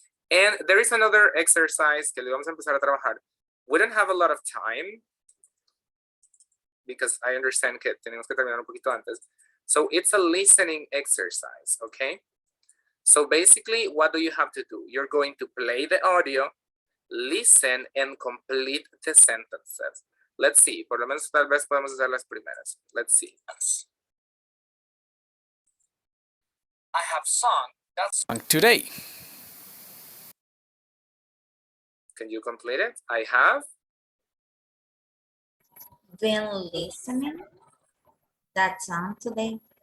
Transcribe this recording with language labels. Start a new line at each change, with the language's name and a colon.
English: And there is another exercise
Spanish: que le vamos a empezar a trabajar.
English: We don't have a lot of time because I understand
Spanish: que tenemos que terminar un poquito antes.
English: So it's a listening exercise, okay? So basically, what do you have to do? You're going to play the audio, listen, and complete the sentences. Let's see,
Spanish: por lo menos tal vez podemos hacer las primeras.
English: Let's see. I have sung that song today. Can you complete it? I have. Been listening that song today.